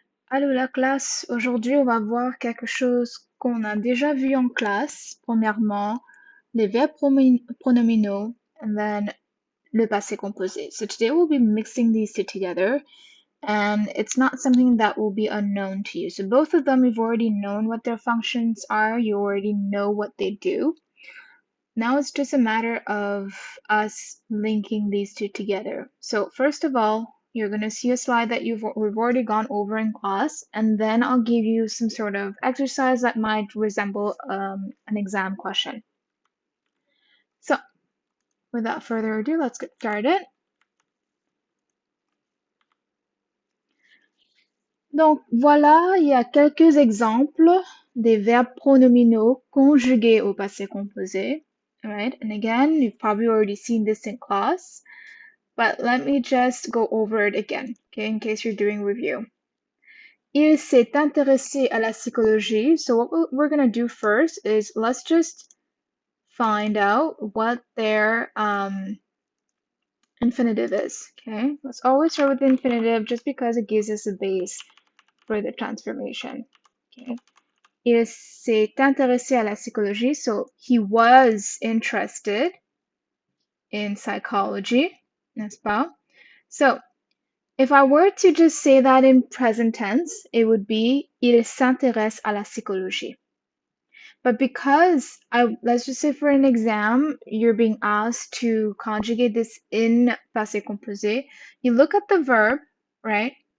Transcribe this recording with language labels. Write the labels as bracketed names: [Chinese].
[French] Allô la classe, aujourd'hui on va voir quelque chose qu'on a déjà vu en classe. Premièrement, les verbes pronominaux [English] and then [French] le passé composé. [English] So today we'll be mixing these two together and it's not something that will be unknown to you. So both of them you've already known what their functions are, you already know what they do. Now it's just a matter of us linking these two together. So first of all, you're going to see a slide that we've already gone over in class, and then I'll give you some sort of exercise that might resemble an exam question. So without further ado, let's get started. [French] Donc voilà, il y a quelques exemples des verbes pronominaux conjugués au passé composé. [English] Right? And again, you've probably already seen this in class. But let me just go over it again, okay, in case you're doing review. [French] Il s'est intéressé à la psychologie. [English] So what we're going to do first is let's just find out what their infinitive is, okay? Let's always start with the infinitive just because it gives us a base for the transformation, okay? [French] Il s'est intéressé à la psychologie. [English] So he was interested in psychology, [French] n'est-ce pas? [English] So if I were to just say that in present tense, it would be [French] il s'intéresse à la psychologie. [English] But because let's just say for an exam, you're being asked to conjugate this in passé composé, you look at the verb, right?